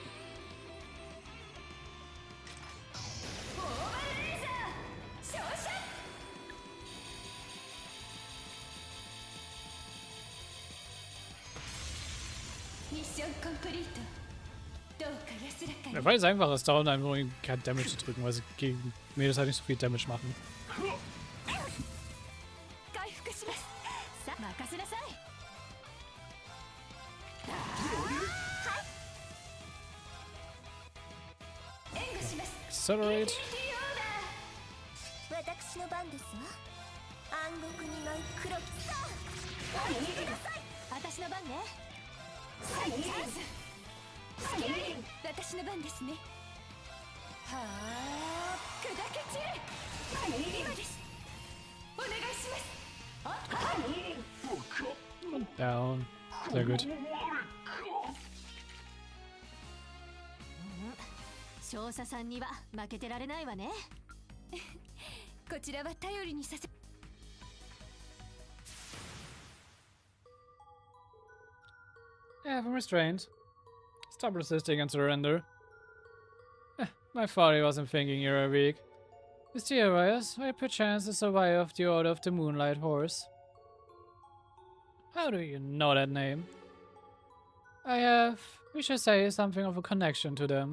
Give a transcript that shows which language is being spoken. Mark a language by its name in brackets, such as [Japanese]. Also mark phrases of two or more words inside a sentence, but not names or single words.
[Japanese] オーバルレーザー照射。ミッションコンプリート。どうか安らかに。 [German] Weil es einfach ist, dauernd einfach nur kein Damage zu drücken, weil sie gegen Mädels halt nicht so viel Damage machen. [Japanese] 回復します。さあ任せなさい。援護します。 [English] Accelerate. [Japanese] 私の番ですわ。暗黒に舞う黒きそう。見てください。私の番ね。はい、チャンス。私の番ですね。はあ、砕け散れ。今です。お願いします。 [English] Down. [German] Sehr gut. [Japanese] 少佐さんには負けてられないわね。こちらは頼りにさせ。 [English] Yeah, I'm restrained. Stop resisting and surrender. My father wasn't thinking you were weak. Mysterious, I perchance the survivor of the Order of the Moonlight Horse. How do you know that name? I have, we should say, something of a connection to them.